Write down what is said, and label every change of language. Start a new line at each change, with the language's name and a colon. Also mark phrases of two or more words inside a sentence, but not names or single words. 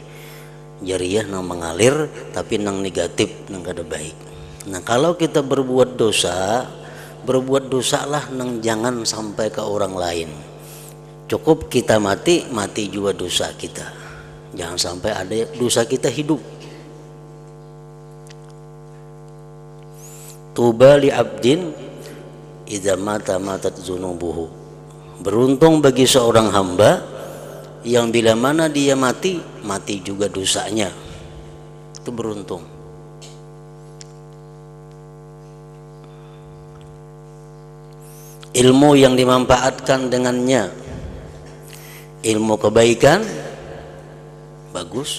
Banjar: Jariyah nang mengalir tapi nang negatif, nang kada baik. Nah, kalau kita berbuat dosalah nang jangan sampai ke orang lain. Cukup kita mati juga dosa kita. Jangan sampai ada dosa kita hidup.
Arabic: طوبى لعبد إذا مات ماتت ذنوبه.
Banjar: Beruntung bagi seorang hamba yang bila mana dia mati juga dosanya. Itu beruntung. Ilmu yang dimanfaatkan dengannya, ilmu kebaikan, bagus.